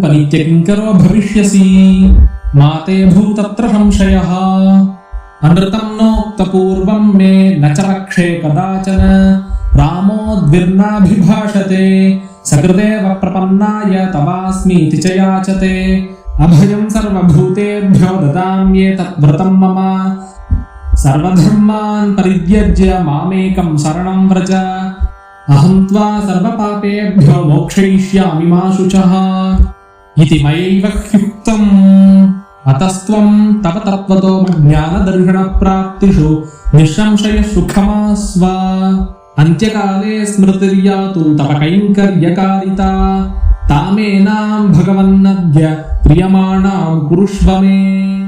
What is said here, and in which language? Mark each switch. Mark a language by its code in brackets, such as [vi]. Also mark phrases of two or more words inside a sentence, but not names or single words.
[sa] నిత్యకింకరో భవిష్యసి మాతే భూతత్ర సంశయః అనృతం నోక్త పూర్వం మే నచరక్షే కదాచన రామోద్విర్నాభిభాషతే సకృదేవ ప్రపన్నాయ తవాస్మీతి చ యాచతే అభయం సర్వభూతేభ్యో దదామ్యేతద్వ్రతం మమ సర్వధర్మాన్ పరిత్యజ్య మామేకం శరణం వ్రజ అహం త్వా సర్వపాపేభ్యో మోక్షయిష్యామి మా శుచః ఇతి మయైవ హ్యుక్తం అతస్త్వం తవ తత్వతో జ్ఞానదర్శన ప్రాప్తిషు నిస్సంశయ సుఖమాస్వ అంత్యకాలే స్మృతిర్యాతు తవ కైంకర్యకారిత తామేనాం భగవన్నద్య ప్రియమాణాం కురుష్వ మే